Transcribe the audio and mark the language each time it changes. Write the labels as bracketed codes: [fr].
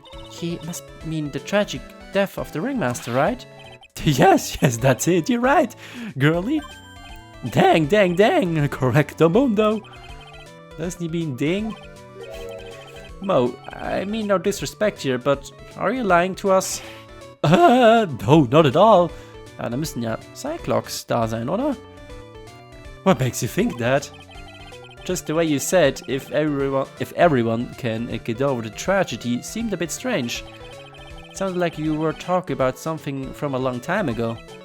[en] He must mean the tragic death of the ringmaster, right? Yes, that's it, you're right, girlie. Dang, correcto mundo. Doesn't he mean ding? Mo, I mean no disrespect here, but are you lying to us? No, not at all. [de] Ja, da müssten ja Cyclops da sein, oder? [en] What makes you think that? Just the way you said, if everyone can get over the tragedy, seemed a bit strange. It sounded like you were talking about something from a long time ago.